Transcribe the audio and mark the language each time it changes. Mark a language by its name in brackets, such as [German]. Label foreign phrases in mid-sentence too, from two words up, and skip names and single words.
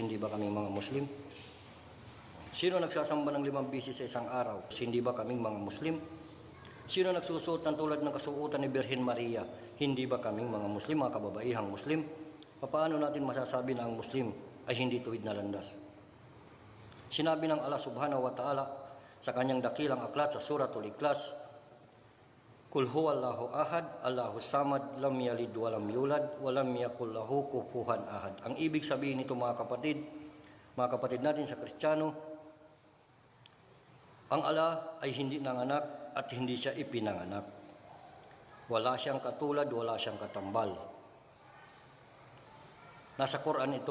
[Filipino] Hindi ba kaming mga Muslim? Sino nagsasamba ng 5 beses sa isang araw? Hindi ba kaming mga Muslim? Sino nagsusuot ng tulad ng kasuotan ni Birhen Maria? Hindi ba kaming mga Muslim, mga kababaihang Muslim? Paano natin masasabi na ang Muslim ay hindi tuwid na landas? Sinabi ng Allah [Arabic] سبحانه وتعالى [Filipino] sa kanyang dakilang aklat sa Suratul Ikhlas, [Arabic] قل هو الله أحد، الله الصمد، لم يلد ولم يولد، ولم يكن له كفوا أحد. [Filipino] Ang ibig sabihin nito mga kapatid natin sa Kristiyano, ang Allah ay hindi nanganak at hindi siya ipinanganak. Wala siyang katulad, wala siyang katambal. Nasa Quran ito.